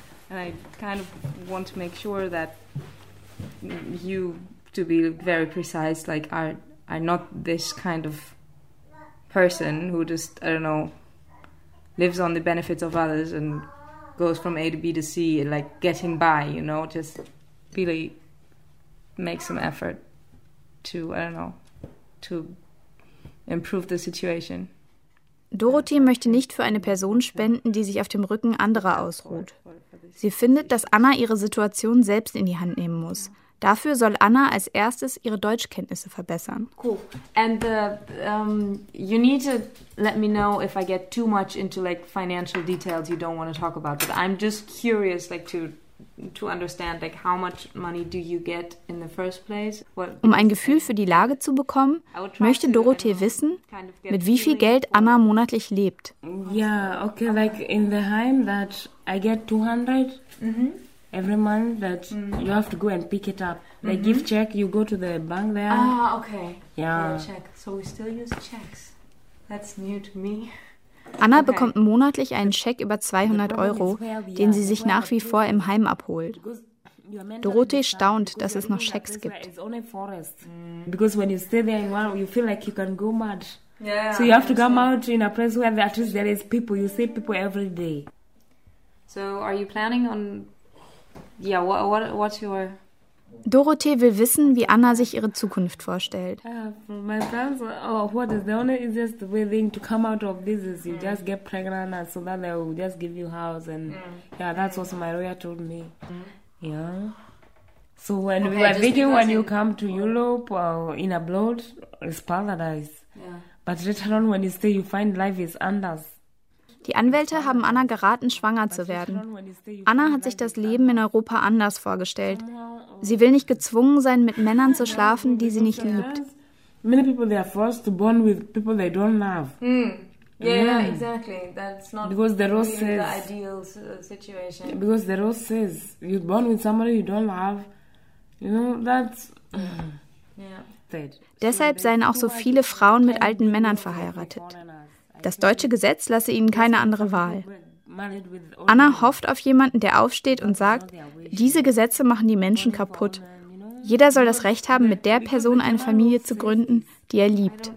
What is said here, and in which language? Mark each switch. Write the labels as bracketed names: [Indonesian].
[English] And I kind of want to make sure that you, to be very precise, like are not this kind of person who just, I don't know, lives on the benefits of others and goes from A to B to C and like getting by, you know, just really make some effort to, I don't know, to improve the situation. [German] Dorothee möchte nicht für eine Person spenden, die sich auf dem Rücken anderer ausruht. Sie findet, dass Anna ihre Situation selbst in die Hand nehmen muss. Dafür soll Anna als erstes ihre Deutschkenntnisse verbessern. [English] Cool. And you need to let me know if I get too much into like financial details you don't want to talk about. But I'm just curious like to understand like how much money do you get in the first place. [German] Um ein Gefühl für die Lage zu bekommen, möchte Dorothee wissen, mit wie viel Geld Anna monatlich lebt. [English] Yeah, okay, like in the home that I get 200 every month that you have to go and pick it up. Like give check, you go to the bank there. Ah, okay. Yeah. Check. So we still use checks. That's new to me. [German] Anna bekommt monatlich einen Scheck über 200 Euro, den sie sich nach wie vor im Heim abholt. Dorothee staunt, dass es noch Schecks gibt. [English] Because when you stay there in one, you feel like you can go mad. So you have to come out in a place where at least there is people. You see people every day. So are you planning on? Yeah. What's your? [German] Dorothee will wissen, wie Anna sich ihre Zukunft vorstellt. [English] My plans, what is the only easiest way thing to come out of this is you just get pregnant and so that they will just give you house and yeah, that's what my lawyer told me. Yeah. So when we were thinking when you come to Europe in abroad, it's paradise. Yeah. But later on when you stay, you find life is [German] anders. Die Anwälte haben Anna geraten, schwanger zu werden. Anna hat sich das Leben in Europa anders vorgestellt. Sie will nicht gezwungen sein, mit Männern zu schlafen, die sie nicht liebt. [English] Many people they are forced to bond with people they don't love. Yeah, exactly. That's not because the rose says the ideal situation. Because the rose says you're born with somebody you don't love. You know that's sad. [German] Deshalb seien auch so viele Frauen mit alten Männern verheiratet. Das deutsche Gesetz lasse ihnen keine andere Wahl. Anna hofft auf jemanden, der aufsteht und sagt, diese Gesetze machen die Menschen kaputt. Jeder soll das Recht haben, mit der Person eine Familie zu gründen, die er liebt.